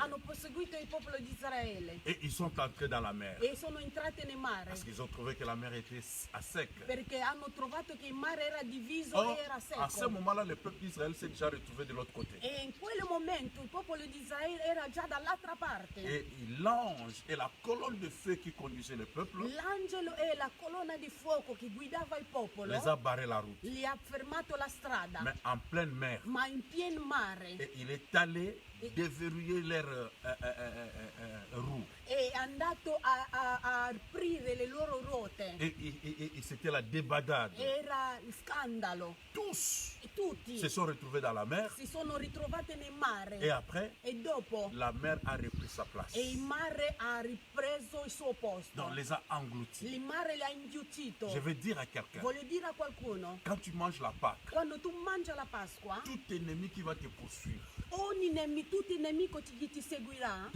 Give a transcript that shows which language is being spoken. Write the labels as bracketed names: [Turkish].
[Italian] hanno seguito il popolo di Israele [French] Et ils sont entrés dans la mer. [Italian] e sono entrati nel mare [French] Parce qu'ils ont trouvé que la mer était à sec. [Italian] perché hanno trovato che il mare era diviso [French] Or, [Italian] e era [French] à ce [Italian] secco. [French] moment-là, le peuple d'Israël s'est déjà retrouvé de l'autre côté. [Italian] E in quel momento il popolo di Israele era già dall'altra parte. [French] Et l'ange et la colonne de feu qui conduisait le peuple [Italian] L'angelo e la colonna di fuoco che guidava il popolo [French] les a barré la route. [Italian] gli ha fermato la strada, [French] Mais en pleine mer. [Italian] ma in pieno mare. [French] Et il est allé déverrouiller leurs roues. [Italian] È andato a aprire le loro ruote. [French] Et c'était la débandade. [Italian] Era scandalo. [French] Tous [Italian] E tutti [French] se sont retrouvés dans la mer. [Italian] si sono ritrovati nel mare. [French] Et après, [Italian] E dopo [French] la mer a repris sa place. [Italian] il mare ha ripreso il suo posto. [French] Donc, les a engloutis. [Italian] Il mare l'ha inghiuttito. [French] Je veux dire à quelqu'un, [Italian] Voglio dire a qualcuno, [French] quand tu manges la Pâque, [Italian] quando tu mangi la Pasqua, [French] tout ennemi qui va te poursuivre [Italian] tutti i nemici che ti seguirà